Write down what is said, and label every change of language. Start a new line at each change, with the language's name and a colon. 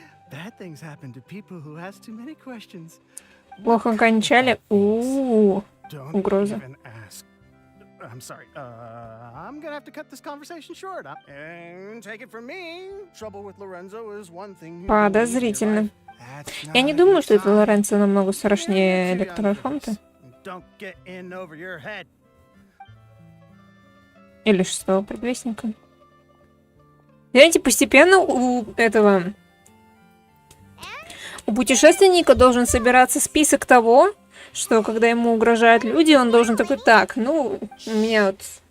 English: Bad things happen to people who ask too many questions.
Russian: Плохо кончали.
English: Don't
Russian: Угроза.
English: even ask. I'm sorry. I'm gonna have to cut this conversation short. And take it from me, trouble with Lorenzo is one thing.
Russian: Подозрительно. Я не думаю, что это Лоренцо намного страшнее электрофонта.
English: Don't get in over your head.
Russian: Или шестого предвестника. Знаете, постепенно у путешественника должен собираться список того, что когда ему угрожают люди, он должен такой: так, ну, у меня вот